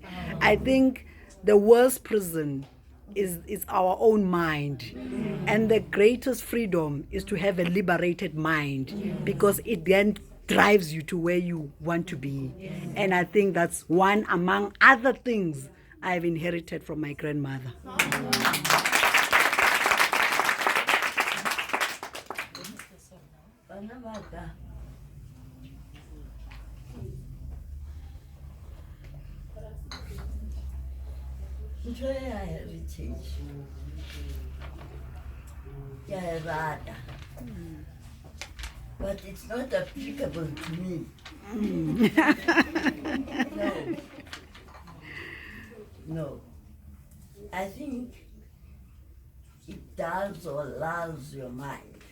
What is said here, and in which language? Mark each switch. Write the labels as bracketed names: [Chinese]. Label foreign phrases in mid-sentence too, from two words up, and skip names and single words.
[English] I think the worst prison is our own mind, and the greatest freedom is to have a liberated mind, because it then drives you to where you want to be. And I think that's one among other things I've inherited from my grandmother. [Northern Sotho] Bana ba ka. Ntho ya heritage ke a e rata, [English] but it's not applicable to me. No. I think it dulls or lulls your mind.